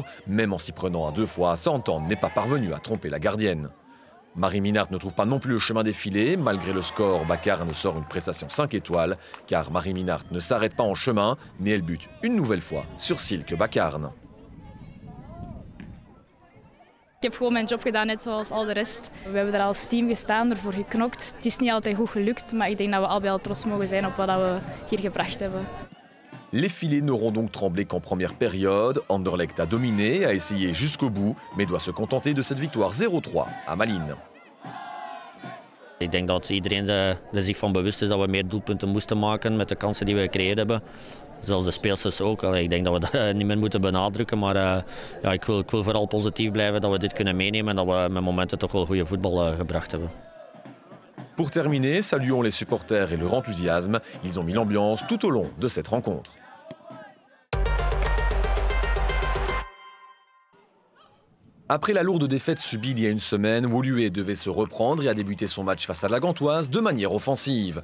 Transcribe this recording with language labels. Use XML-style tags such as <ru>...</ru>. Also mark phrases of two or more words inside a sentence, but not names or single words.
<fr>Même en s'y prenant à 2 fois, Santan n'est pas parvenu à tromper la gardienne. Marie Minart ne trouve pas non plus le chemin des filets. Malgré le score, Bakarn sort une prestation 5 étoiles, car Marie Minart ne s'arrête pas en chemin, mais elle bute une nouvelle fois sur Silke Bakarn.</fr> <nl>Ik heb gewoon mijn job gedaan, net zoals al de rest. We hebben er als team gestaan, ervoor geknokt. Het is niet altijd goed gelukt, maar ik denk dat we al bij al trots mogen zijn op wat we hier gebracht hebben.</nl> <fr>Les filets n'auront donc tremblé qu'en première période. Anderlecht a dominé, a essayé jusqu'au bout, mais doit se contenter de cette victoire 0-3 à Malines.</fr> <nl>Ik denk dat iedereen er zich van bewust is dat we meer doelpunten moesten maken met de kansen die we gecreëerd hebben. Zelfs de speelsters ook. Ik denk dat we dat niet meer moeten benadrukken, maar ja, ik wil vooral positief blijven dat we dit kunnen meenemen en dat we met momenten toch wel goede voetbal gebracht hebben.</nl> <fr>Pour terminer, saluons les supporters et leur enthousiasme. Ils ont mis l'ambiance tout au long de cette rencontre. Après la lourde défaite subie il y a une semaine, Woluwe devait se reprendre et a débuté son match face à la Gantoise de manière offensive.</fr>